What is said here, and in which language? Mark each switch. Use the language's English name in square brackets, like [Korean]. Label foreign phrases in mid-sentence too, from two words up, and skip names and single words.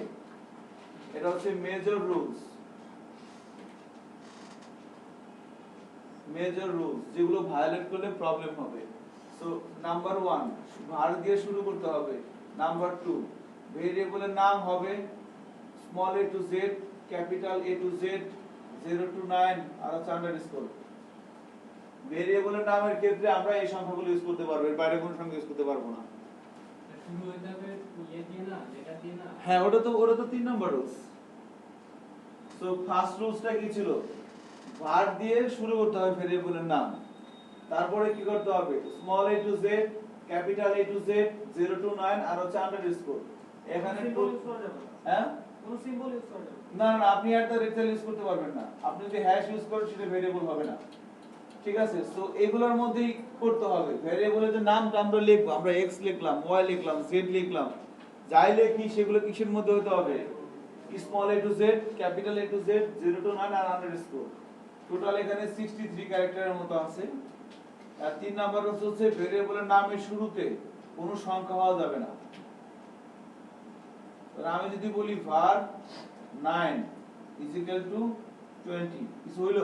[Bangla] এটা হচ্ছে [English] major rules, [Bangla] যেগুলো ভায়োলেট করলে প্রবলেম হবে। [English] so number [Bangla] 1 var দিয়ে শুরু করতে হবে। নাম্বার 2 ভেরিয়েবলের নাম হবে [English] small a to z, capital A to z, 0 to 9 [Bangla] আর হচ্ছে আন্ডারস্কোর। ভেরিয়েবলের নামের ক্ষেত্রে আমরা এই সংখ্যাগুলো ইউজ করতে পারবো, এর বাইরে কোনো সংখ্যা ইউজ করতে পারবো না। শুরু হয়ে যাবে ইয়ে দিয়ে না, যেটা দিয়ে না। হ্যাঁ, ওটা তো 3 নাম্বার রুলস। [English] so first [Bangla] রুলসটা কি ছিল? var দিয়ে শুরু করতে হবে ভেরিয়েবলের নাম, তারপরে কি করতে হবে? [English] small a to z, capital A to z, 0 to 9 [Bangla] আর হচ্ছে আন্ডারস্কোর। এখানে সিম্বল ইউজ করা যাবে না। হ্যাঁ, কোনো সিম্বল ইউজ করা যাবে না না, আপনি আর তার রেক্টাল ইউজ করতে পারবেন না। আপনি যদি হ্যাশ ইউজ করেন সেটা ভেরিয়েবল হবে না। ঠিক আছে, সো এগুলোর মধ্যেই করতে হবে। ভেরিয়েবলের যে নামটা আমরা লিখবো, আমরা x লিখলাম, y লিখলাম, z লিখলাম, যাই লিখি সেগুলো কিসের মধ্যে হতে হবে? [English] small a to z, capital A to z, 0 to 9 [Bangla] আর আন্ডারস্কোর। টোটাল এখানে 63 ক্যারেক্টারের মতো আছে। আর 3 নাম্বার হচ্ছে ভেরিয়েবলের নামের শুরুতে কোনো সংখ্যা হওয়া যাবে না। আমি যদি বলি var 9 = 20, কিছু হইলো?